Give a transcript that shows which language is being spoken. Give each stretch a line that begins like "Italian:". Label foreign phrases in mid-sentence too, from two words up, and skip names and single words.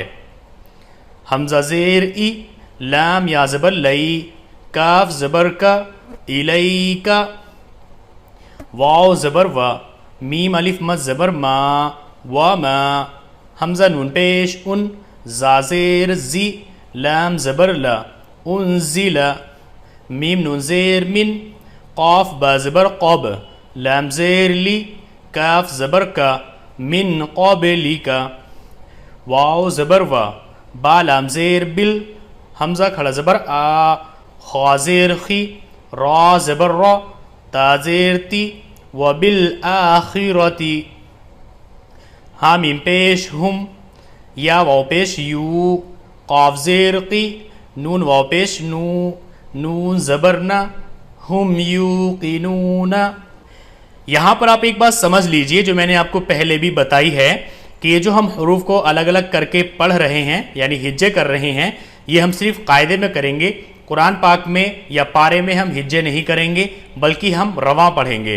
Urdu: حمزہ زیر ای، لام یا زبر لئی، کاف زبر کا، الیکا، واو زبر وا، میم الف مد زبر ما، وما، حمزہ نون پیش ان، زا زیر زی، لام زبر لا، انزلا، میم نون زیر من، قاف با زبر قب، لام زیر لی، کاف زبر کا،
Arabic: من قبلی کا،
Urdu: واو زبر و، با لام زیر بل، حمزہ کھڑا زبر آ، خا زیر خی، را زبر را، تا زیر تی،
Arabic: و بالآخرتی،
Urdu: ہا میم پیش ہم، یا واو پیش یو، قاف زیر قی، نون واو پیش نو، نون زبر نا،
Arabic: ہم یوقنون۔
Urdu: یہاں پر آپ ایک بات سمجھ لیجئے جو میں نے آپ کو پہلے بھی بتائی ہے کہ یہ جو ہم حروف کو الگ الگ کر کے پڑھ رہے ہیں یعنی ہجے کر رہے ہیں، یہ ہم صرف قاعدے میں کریں گے، قرآن پاک میں یا پارے میں ہم ہجے نہیں کریں گے بلکہ ہم رواں پڑھیں گے۔